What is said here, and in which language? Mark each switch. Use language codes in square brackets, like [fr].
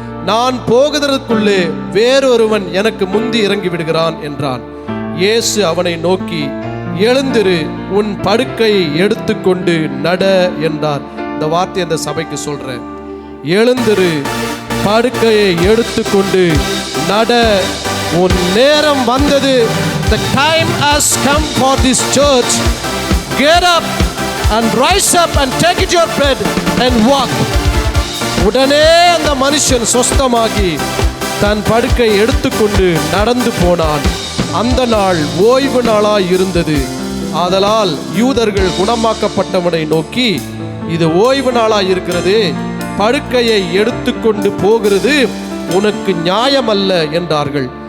[ta] நான் போகிறதற்குள்ளே வேறொருவன் எனக்கு முந்தி இறங்கி விடுகிறான் என்றான். இயேசு அவனை நோக்கி, எழுந்திரு, உன் படுக்கையை எடுத்துக்கொண்டு நட என்றார். இந்த வார்த்தை அந்த சபைக்கு சொல்றேன். எழுந்திரு, படுக்கையை எடுத்துக்கொண்டு நட, உன் நேரம் வந்தது. [en] The time has come for this church. Get up and rise up and take your bed and walk. [ta] உடனே அந்த மனுஷன் சொஸ்தமாகி தன் படுக்கை எடுத்துக்கொண்டு நடந்து போனான். அந்த நாள் ஓய்வு நாளாய் இருந்தது. ஆதலால் யூதர்கள் குணமாக்கப்பட்டவனை நோக்கி, இது ஓய்வு நாளாய் இருக்கிறது, படுக்கையை எடுத்துக்கொண்டு போகிறது உனக்கு நியாயமல்ல என்றார்கள்.